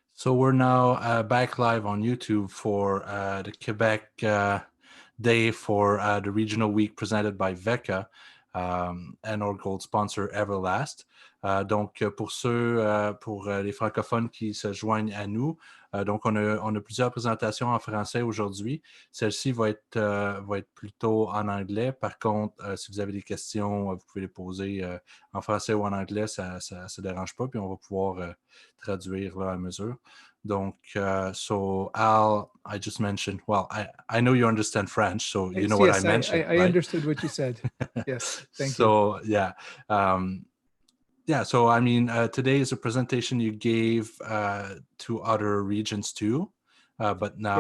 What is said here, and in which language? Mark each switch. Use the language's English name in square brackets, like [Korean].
[English] So we're now back live on YouTube for the Quebec Day for the Regional Week presented by VECA and our gold sponsor Everlast. [French] Donc, pour les francophones qui se joignent à nous, donc on a plusieurs présentations en français aujourd'hui. Celle-ci va être plutôt en anglais. Par contre, si vous avez des questions, vous pouvez les poser en français ou en anglais, ça ne dérange pas, puis on va pouvoir traduire là, à mesure. [English] Donc, so Al, I just mentioned, well, I know you understand French, so you know what I mentioned. I understood what you said. Yes, thank you. So, yeah. Yeah, so I mean, today is a presentation you gave to other regions too, but now